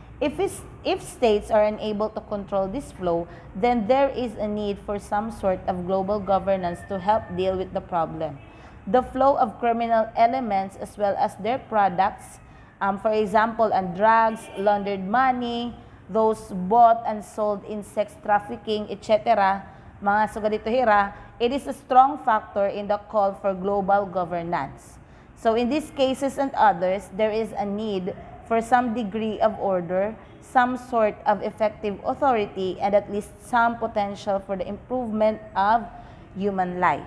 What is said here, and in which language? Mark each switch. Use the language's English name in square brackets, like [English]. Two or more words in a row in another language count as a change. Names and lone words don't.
[English] If states are unable to control this flow, then there is a need for some sort of global governance to help deal with the problem. The flow of criminal elements as well as their products, for example, and drugs, laundered money, those bought and sold in sex trafficking, etc., [Waray] mga sugadito hira, [English] it is a strong factor in the call for global governance. So in these cases and others, there is a need for some degree of order, some sort of effective authority, and at least some potential for the improvement of human life.